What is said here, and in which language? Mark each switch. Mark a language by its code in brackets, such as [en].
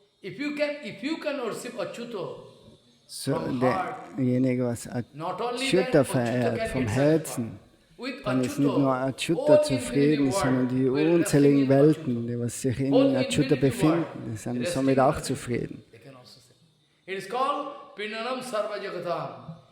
[en] If you can worship Achyuto from heart, [de] derjenige, was Achyuta verehrt vom Herzen, dann ist nicht nur Achyuta zufrieden, sondern die unzähligen Welten, die was sich in Achyuta befinden, sind somit auch zufrieden. [en] It is called Pinanam Sarva Jagatam.